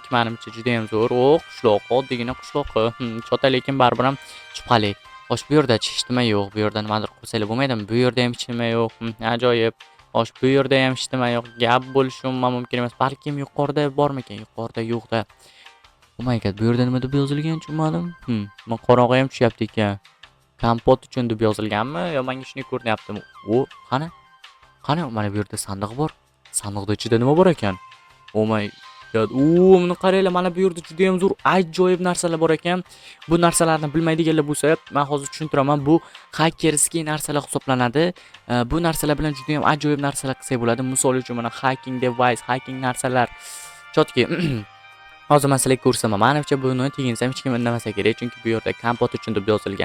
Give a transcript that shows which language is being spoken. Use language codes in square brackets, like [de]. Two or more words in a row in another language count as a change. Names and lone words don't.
[uz] Menimcha juda ham zo'r. Qishloq, oddiygina qishloq. Chota, lekin baribir ham shubhali. Xo'sh, bu yerda hech nima yo'q. Bu yerda nimadir qilsanglar bo'lmaydimi? Bu yerda ham hech nima yo'q. Ajoyib. Xo'sh, bu yerda ham hech nima yo'q. Gap bo'lishi mumkin emas. Balkim yuqorida bormikan? Yuqorida yo'q-da. [en] Oh my god, [uz] bu yerda nima deb yozilgan tushunmadim. Men qorong'i ham tushyapti ekan. Kompot uchun deb yozilganmi? Yo, menga shunday ko'rinyaptimi? Qani? Mana bu yerda sandiq bor. Sandiqda ichida nima bor ekan? [en] Oh my god. [uz] Buni qaranglar, mana bu yerda juda ham zo'r, ajoyib narsalar bor ekan. Bu narsalarni bilmaydiganlar bo'lsa, men hozir tushuntiraman. Bu hakerskiy narsalar hisoblanadi. Bu narsalar bilan juda ham ajoyib narsalar qilsak bo'ladi. Misol uchun mana [en] hacking device, [uz] hacking narsalar. Chotki. Hozir men sizlarga ko'rsataman. Menimcha buni teginsam hech kim indamasa kerak, chunki bu yerda kompot uchun deb yozilgan.